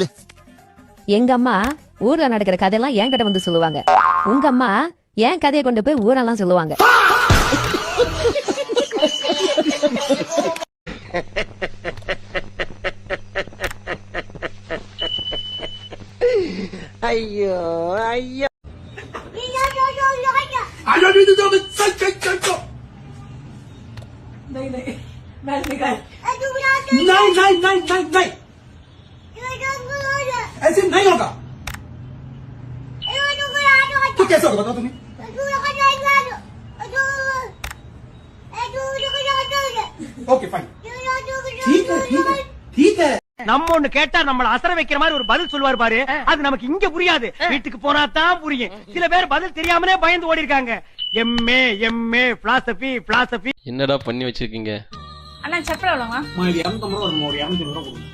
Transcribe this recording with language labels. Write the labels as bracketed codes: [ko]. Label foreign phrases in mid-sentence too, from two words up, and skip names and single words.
[ta] எங்க அம்மா ஊர்ல நடக்கிற கதையெல்லாம் என்கிட்ட வந்து சொல்லுவாங்க. உங்க அம்மா என் கதையை கொண்டு போய் ஊரெல்லாம் சொல்லுவாங்க. ஐயோ ஐயோ [hi] ऐसे नहीं होगा। तो कैसे होगा बताओ तुम्हें? [en] okay fine, [hi] ठीक है ठीक है ठीक है। [ta] நம்ம ஒண்ணு கேட்டா நம்மள அசர வைக்கிற மாதிரி ஒரு பதில் சொல்லுவார் பாரு, அது நமக்கு இங்க புரியாது, வீட்டுக்கு போனா தான் புரியும். சில பேர் பதில் தெரியாமலே பயந்து ஓடி இருக்காங்க. [en] MA MA philosophy [ta] என்னடா பண்ணி வச்சிருக்கீங்க? அண்ணா செப்பல் எவ்வளோங்க? இது 250 ரூபா, ஒரு 200 ரூபா கொடுங்க.